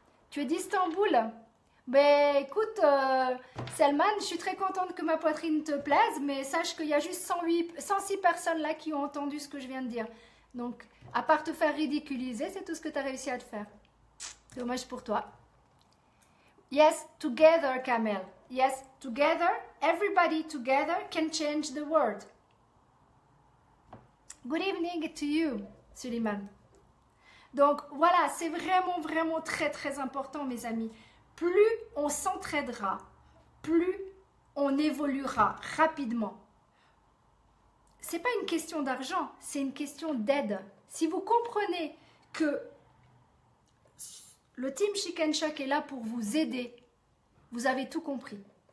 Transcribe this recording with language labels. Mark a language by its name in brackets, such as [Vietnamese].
[French] Tu es d'Istanbul? Ben écoute, Selman, je suis très contente que ma poitrine te plaise, mais sache qu'il y a juste 106 personnes là qui ont entendu ce que je viens de dire. Donc, à part te faire ridiculiser, c'est tout ce que tu as réussi à te faire. Dommage pour toi. [English] Yes, together, [French] Kamel. [English] Yes, together, everybody together can change the world. Good evening to you, Suleiman. [French] Donc voilà, c'est vraiment, vraiment très, très important, mes amis. Plus on s'entraidera, plus on évoluera rapidement. Ce n'est pas une question d'argent, c'est une question d'aide. Si vous comprenez que le team Chic and Choc est là pour vous aider, vous avez tout compris.